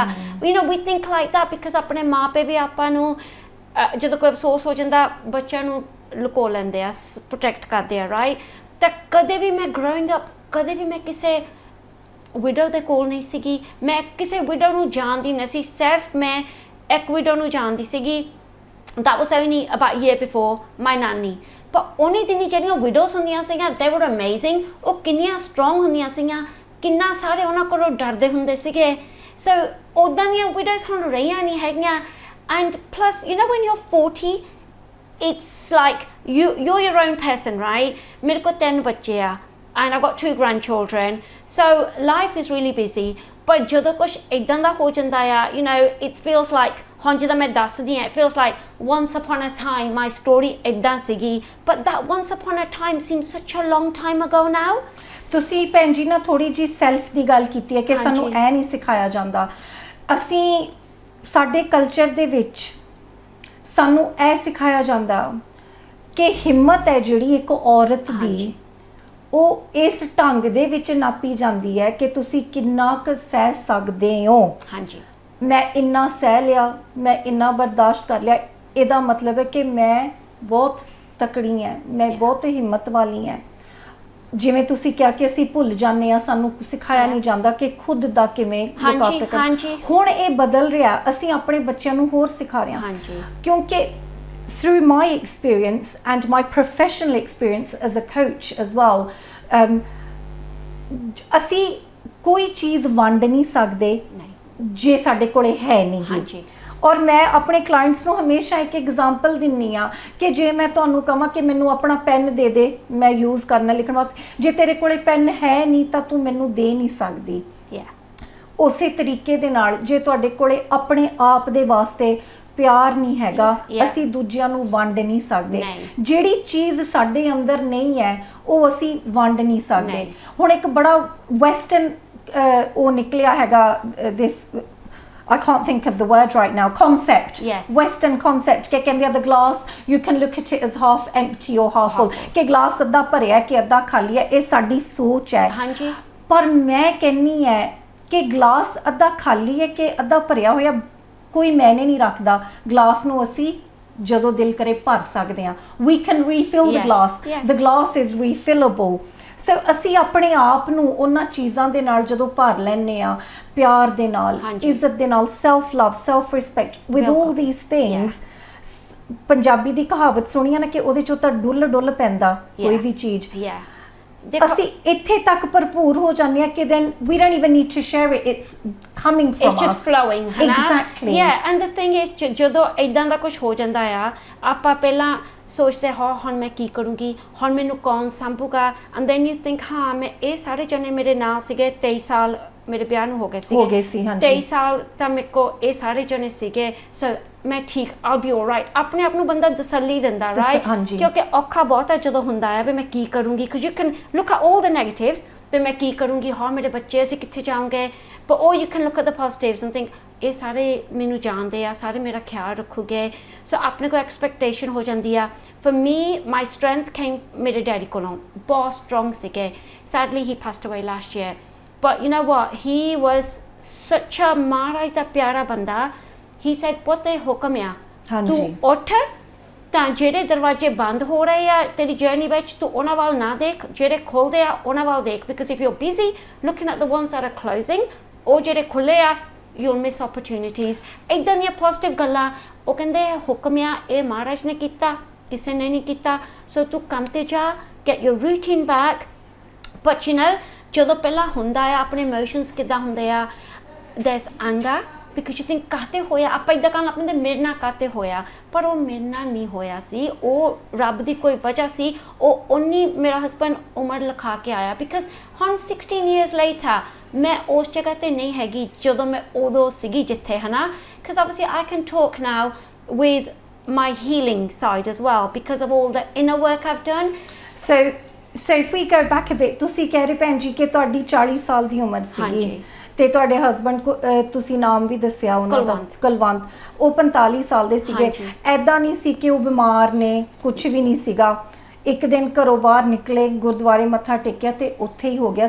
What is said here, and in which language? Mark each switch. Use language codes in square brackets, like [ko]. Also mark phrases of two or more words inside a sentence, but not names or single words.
[en] you know we think like that because [pa] ਆਪਣੇ ਮਾਂ ਪਿਓ ਵੀ ਆਪਾਂ ਨੂੰ ਜਦੋਂ ਕੋਈ ਅਫਸੋਸ ਹੋ ਜਾਂਦਾ ਬੱਚਿਆਂ ਨੂੰ ਲੁਕੋ ਲੈਂਦੇ ਆ, ਪ੍ਰੋਟੈਕਟ ਕਰਦੇ ਆ, ਰਾਈਟ? ਤਾਂ ਕਦੇ ਵੀ ਮੈਂ [en] growing up [pa] ਕਦੇ ਵੀ ਮੈਂ ਕਿਸੇ ਵਿਡੋ ਦੇ ਕੋਲ ਨਹੀਂ ਸੀਗੀ, ਮੈਂ ਕਿਸੇ ਵਿਡੋ ਨੂੰ ਜਾਣਦੀ ਨਹੀਂ ਸੀ, ਸਿਰਫ ਮੈਂ ਇੱਕ ਵਿਡੋ ਨੂੰ ਜਾਣਦੀ ਸੀਗੀ, [en] that was only about a year before, my nanny। [pa] ਪਰ ਉਹਨੇ ਦਿਨੀ ਜਿਹੜੀਆਂ ਵਿਡੋਜ਼ ਹੁੰਦੀਆਂ ਸੀਗੀਆਂ [en] they were amazing, [pa] ਉਹ ਕਿੰਨੀਆਂ ਸਟਰੋਂਗ ਹੁੰਦੀਆਂ ਸੀਗੀਆਂ, ਕਿੰਨਾ ਸਾਰੇ ਉਹਨਾਂ ਕੋਲੋਂ ਡਰਦੇ ਹੁੰਦੇ ਸੀਗੇ। ਸੋ ਉੱਦਾਂ ਦੀਆਂ ਵਿਡੋਜ਼ ਹੁਣ ਰਹੀਆਂ ਨਹੀਂ ਹੈਗੀਆਂ। [en] And plus, you know, when you're 40, it's like you're your own person, right? [pa] ਮੇਰੇ ਕੋਲ 3 ਬੱਚੇ ਆ [en] and I've got 2 grandchildren, so life is really busy। [pa] ਪਰ ਜਦੋਂ ਕੁਛ ਇੱਦਾਂ ਦਾ ਹੋ ਜਾਂਦਾ ਆ, [en] you know, it feels like [pa] ਹੁਣ ਜਿੱਦਾਂ ਮੈਂ ਦੱਸਦੀ ਹਾਂ, [en] it feels like once upon a time my story [pa] ਇੱਦਾਂ ਸੀਗੀ, [en] but that once upon a time seems such a long time ago now। [pa] ਤੁਸੀਂ ਭੈਣ ਜੀ ਨਾ ਥੋੜੀ ਜੀ ਸੈਲਫ ਦੀ ਗੱਲ ਕੀਤੀ ਹੈ ਕਿ ਸਾਨੂੰ ਇਹ ਨਹੀਂ ਸਿਖਾਇਆ ਜਾਂਦਾ। ਅਸੀਂ ਸਾਡੇ ਕਲਚਰ ਦੇ ਵਿੱਚ ਸਾਨੂੰ ਇਹ ਸਿਖਾਇਆ ਜਾਂਦਾ ਕਿ ਹਿੰਮਤ ਹੈ ਜਿਹੜੀ ਇੱਕ ਔਰਤ ਦੀ, ਉਹ ਇਸ ਢੰਗ ਦੇ ਵਿੱਚ ਨਾਪੀ ਜਾਂਦੀ ਹੈ ਕਿ ਤੁਸੀਂ ਕਿੰਨਾ ਕੁ ਸਹਿ ਸਕਦੇ ਹੋ। ਹਾਂਜੀ, ਮੈਂ ਇੰਨਾ ਸਹਿ ਲਿਆ, ਮੈਂ ਇੰਨਾ ਬਰਦਾਸ਼ਤ ਕਰ ਲਿਆ, ਇਹਦਾ ਮਤਲਬ ਹੈ ਕਿ ਮੈਂ ਬਹੁਤ ਤਕੜੀ ਹਾਂ, ਮੈਂ ਬਹੁਤ ਹਿੰਮਤ ਵਾਲੀ ਹਾਂ। ਜਿਵੇਂ ਤੁਸੀਂ ਕਿਹਾ ਕਿ ਅਸੀਂ ਭੁੱਲ ਜਾਂਦੇ ਹਾਂ, ਸਾਨੂੰ ਸਿਖਾਇਆ ਨਹੀਂ ਜਾਂਦਾ ਕਿ ਖੁਦ ਦਾ ਕਿਵੇਂ ਮੁਕਾਬਲਾ ਕਰਨਾ। ਹੁਣ ਇਹ ਬਦਲ ਰਿਹਾ, ਅਸੀਂ ਆਪਣੇ ਬੱਚਿਆਂ ਨੂੰ ਹੋਰ ਸਿਖਾ ਰਹੇ ਹਾਂ, ਕਿਉਂਕਿ [en] through my experience and my professional experience as a coach as well, [pa] ਅਸੀਂ ਕੋਈ ਚੀਜ਼ ਵੰਡ ਨਹੀਂ ਸਕਦੇ ਜੇ ਸਾਡੇ ਕੋਲੇ ਹੈ ਨਹੀਂ। ਔਰ ਮੈਂ ਆਪਣੇ ਕਲਾਇੰਟਸ ਨੂੰ ਹਮੇਸ਼ਾ ਇੱਕ ਐਗਜ਼ਾਮਪਲ ਦਿੰਦੀ ਹਾਂ ਕਿ ਜੇ ਮੈਂ ਤੁਹਾਨੂੰ ਕਹਾਂ ਕਿ ਮੈਨੂੰ ਆਪਣਾ ਪੈਨ ਦੇ ਦੇ, ਮੈਂ ਯੂਜ਼ ਕਰਨਾ ਲਿਖਣ ਵਾਸਤੇ, ਜੇ ਤੇਰੇ ਕੋਲੇ ਪੈਨ ਹੈ ਨਹੀਂ ਤਾਂ ਤੂੰ ਮੈਨੂੰ ਦੇ ਨਹੀਂ ਸਕਦੀ। ਉਸੇ ਤਰੀਕੇ ਦੇ ਨਾਲ ਜੇ ਤੁਹਾਡੇ ਕੋਲੇ ਆਪਣੇ ਆਪ ਦੇ ਵਾਸਤੇ ਪਿਆਰ ਨਹੀਂ ਹੈਗਾ, ਅਸੀਂ ਦੂਜਿਆਂ ਨੂੰ ਵੰਡ ਨਹੀਂ ਸਕਦੇ। ਜਿਹੜੀ ਚੀਜ਼ ਸਾਡੇ ਅੰਦਰ ਨਹੀਂ ਹੈ ਉਹ ਅਸੀਂ ਵੰਡ ਨਹੀਂ ਸਕਦੇ। ਹੁਣ ਇੱਕ ਬੜਾ ਵੈਸਟਰਨ ਉਹ ਨਿਕਲਿਆ ਹੈਗਾ, [en] this I can't think of the word right now, concept, western concept, [pa] ਕਿ ਕਹਿੰਦੇ ਆ [en] the glass you can look at it as half empty or half full, [pa] ਕਿ ਗਲਾਸ ਅੱਧਾ ਭਰਿਆ ਕਿ ਅੱਧਾ ਖਾਲੀ ਹੈ। ਇਹ ਸਾਡੀ ਸੋਚ ਹੈ। ਪਰ ਮੈਂ ਕਹਿੰਨੀ ਹੈ ਕਿ ਗਲਾਸ ਅੱਧਾ ਖਾਲੀ ਹੈ ਕਿ ਅੱਧਾ ਭਰਿਆ ਹੋਇਆ ਕੋਈ ਮਾਇਨੇ ਨਹੀਂ ਰੱਖਦਾ। ਗਲਾਸ ਨੂੰ ਅਸੀਂ ਜਦੋਂ ਦਿਲ ਕਰੇ ਭਰ ਸਕਦੇ ਹਾਂ। [en] we can refill the glass, the glass is refillable। [pa] ਸੋ ਅਸੀਂ ਆਪਣੇ ਆਪ ਨੂੰ ਉਹਨਾਂ ਚੀਜ਼ਾਂ ਦੇ ਨਾਲ ਜਦੋਂ ਭਰ ਲੈਂਦੇ ਹਾਂ, ਪਿਆਰ ਦੇ ਨਾਲ, ਇੱਜ਼ਤ ਦੇ ਨਾਲ, [en] self love, self respect, with all these things. [pa] ਪੰਜਾਬੀ ਦੀ ਕਹਾਵਤ ਸੁਣੀ ਆ ਨਾ ਕਿ ਉਹਦੇ ਚੋਂ ਤਾਂ ਡੁੱਲ ਪੈਂਦਾ ਕੋਈ ਵੀ ਚੀਜ਼। ਅਸੀਂ ਇੱਥੇ ਤੱਕ ਭਰਪੂਰ ਹੋ ਜਾਂਦੇ ਹਾਂ ਕਿ [en] then we don't even need to share it, it's coming from us, it's just flowing। exactly, yeah। and the thing is [pa] ਜਦੋਂ ਇੱਦਾਂ ਦਾ ਕੁਝ ਹੋ ਜਾਂਦਾ ਆ, ਆਪਾਂ ਪਹਿਲਾਂ ਸੋਚਦੇ ਹਾਂ ਹੁਣ ਮੈਂ ਕੀ ਕਰੂੰਗੀ, ਹੁਣ ਮੈਨੂੰ ਕੌਣ ਸੰਭੂਗਾ, [en] and then you think [pa] ਹਾਂ ਮੈਂ ਇਹ ਸਾਰੇ ਜਣੇ ਮੇਰੇ ਨਾਲ ਸੀਗੇ, 23 ਸਾਲ ਮੇਰੇ ਵਿਆਹ ਨੂੰ ਹੋ ਗਏ ਸੀ 23 ਸਾਲ ਤਾਂ ਮੇਰੇ ਕੋ ਇਹ ਸਾਰੇ ਜਣੇ ਸੀਗੇ, ਸੋ ਮੈਂ ਠੀਕ, [en] I'll be all right। [pa] ਆਪਣੇ ਆਪ ਨੂੰ ਬੰਦਾ ਤਸੱਲੀ ਦਿੰਦਾ, ਰਾਈਟ? ਕਿਉਂਕਿ ਔਖਾ ਬਹੁਤ ਹੈ ਜਦੋਂ ਹੁੰਦਾ ਹੈ ਵੀ ਮੈਂ ਕੀ ਕਰੂੰਗੀ, [en] because you can look at all the negatives, [pa] ਵੀ ਮੈਂ ਕੀ ਕਰੂੰਗੀ, ਹਾਂ ਮੇਰੇ ਬੱਚੇ ਅਸੀਂ ਕਿੱਥੇ ਜਾਵਾਂਗੇ, [en] but or you can look at the positives and think [pa] ਇਹ ਸਾਰੇ ਮੈਨੂੰ ਜਾਣਦੇ ਆ, ਸਾਰੇ ਮੇਰਾ ਖਿਆਲ ਰੱਖੂਗੇ, ਸੋ ਆਪਣੇ ਕੋਲ ਐਕਸਪੈਕਟੇਸ਼ਨ ਹੋ ਜਾਂਦੀ ਆ। [en] for me my strength came [pa] ਮੇਰੇ ਡੈਡੀ ਕੋਲੋਂ, ਬਹੁਤ ਸਟਰੋਂਗ ਸੀਗੇ। [en] sadly he passed away last year, but you know what, he was such a [pa] ਮਹਾਰਾਜ ਦਾ ਪਿਆਰਾ ਬੰਦਾ। [en] he said [pa] ਪੁੱਤ ਹੁਕਮ ਆ, ਤੂੰ ਉੱਠ, ਤਾਂ ਜਿਹੜੇ ਦਰਵਾਜ਼ੇ ਬੰਦ ਹੋ ਰਹੇ ਆ ਤੇਰੀ ਜਰਨੀ ਵਿੱਚ, ਤੂੰ ਉਹਨਾਂ ਵੱਲ ਨਾ ਦੇਖ, ਜਿਹੜੇ ਖੁੱਲ੍ਹਦੇ ਆ ਉਹਨਾਂ ਵੱਲ ਦੇਖ, [en] because if you are busy looking at the ones that are closing, [pa] ਉਹ ਜਿਹੜੇ ਖੁੱਲ੍ਹੇ ਆ [en] you'll miss opportunities। [pa] ਇੱਦਾਂ ਦੀਆਂ ਪੋਜ਼ਿਟਿਵ ਗੱਲਾਂ। ਉਹ ਕਹਿੰਦੇ ਹੁਕਮ ਆ, ਇਹ ਮਹਾਰਾਜ ਨੇ ਕੀਤਾ, ਕਿਸੇ ਨੇ ਨਹੀਂ ਕੀਤਾ, ਸੋ ਤੂੰ ਕੰਮ ਤੇ ਜਾ, [en] get your routine back। but you know [pa] ਜਦੋਂ ਪਹਿਲਾਂ ਹੁੰਦਾ ਆ ਆਪਣੇ ਇਮੋਸ਼ਨਸ ਕਿੱਦਾਂ ਹੁੰਦੇ ਆ, [en] there's anger because you think [pa] ਕਾਤੇ ਹੋਇਆ, ਆਪਾਂ ਇੱਦਾਂ ਕਰਨ ਆਪਣੇ ਮੇਰੇ ਨਾਲ ਕਾਤੇ ਹੋਇਆ, ਪਰ ਉਹ ਮੇਰੇ ਨਾਲ ਨਹੀਂ ਹੋਇਆ ਸੀ, ਉਹ ਰੱਬ ਦੀ ਕੋਈ ਵਜ੍ਹਾ ਸੀ, ਉਹ ਉਨੀ ਮੇਰਾ ਹਸਬੈਂਡ ਉਮਰ ਲਿਖਾ ਕੇ ਆਇਆ। ਬਿਕਾਜ਼ ਹੁਣ [en] 16 years later [pa] ਮੈਂ ਉਸ ਜਗ੍ਹਾ 'ਤੇ ਨਹੀਂ ਹੈਗੀ ਜਦੋਂ ਮੈਂ ਉਦੋਂ ਸੀਗੀ ਜਿੱਥੇ, ਹੈ ਨਾ। [en] ਬਿਕਾਜ਼ obviously I can talk now with my healing side as well because of all the inner work I've done. So if we go back a bit, [pa] ਤੁਸੀਂ ਕਹਿ ਰਹੇ ਭੈਣ ਜੀ ਕਿ ਤੁਹਾਡੀ 40 ਸਾਲ ਦੀ ਉਮਰ ਸੀਗੀ ਤੇ ਤੁਹਾਡੇ ਹਸਬੈਂਡ ਕੋ ਤੁਸੀਂ ਨਾਮ ਵੀ ਦੱਸਿਆ ਉਹਨਾਂ ਦਾ, ਕੁਲਵੰਤ, ਉਹ 45 ਸਾਲ ਦੇ ਸੀਗੇ। ਐਦਾਂ ਨਹੀਂ ਸੀ ਕਿ ਉਹ ਬਿਮਾਰ ਨੇ, ਕੁਝ ਵੀ ਨਹੀਂ ਸੀਗਾ। ਇੱਕ ਦਿਨ ਘਰੋਂ ਬਾਹਰ ਨਿਕਲੇ, ਗੁਰਦੁਆਰੇ ਮੱਥਾ ਟੇਕਿਆ ਤੇ ਉੱਥੇ ਹੀ ਹੋ ਗਿਆ।